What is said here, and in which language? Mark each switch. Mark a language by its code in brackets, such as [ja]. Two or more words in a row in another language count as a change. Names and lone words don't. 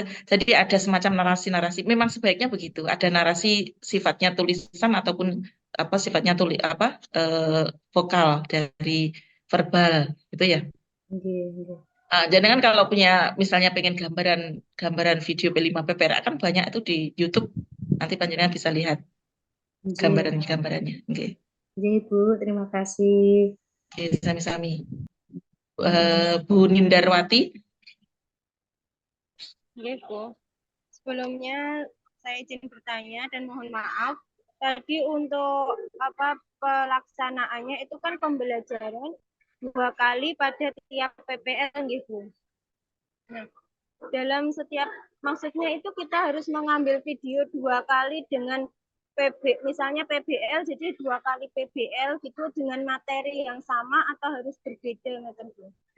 [id] Jadi ada semacam narasi-narasi. Memang sebaiknya begitu. Ada narasi sifatnya tulisan ataupun apa sifatnya vokal dari verbal gitu ya. [jv] Nggih, nggih. [id] Jangan kalau punya misalnya pengen gambaran video P5 PPRA kan banyak itu di YouTube. Nanti panjenengan bisa lihat Nggih. gambarannya. Oke. Nggih, Bu, terima kasih. Oke, sami-sami. Bu Nindarwati. Oke, Bu. Sebelumnya saya izin bertanya dan mohon maaf. Tadi untuk pelaksanaannya itu kan pembelajaran 2 kali pada tiap PPL, gitu. Nah, dalam setiap maksudnya itu kita harus mengambil video 2 kali dengan misalnya PBL, jadi 2 kali PBL gitu dengan materi yang sama atau harus berbeda, Bu?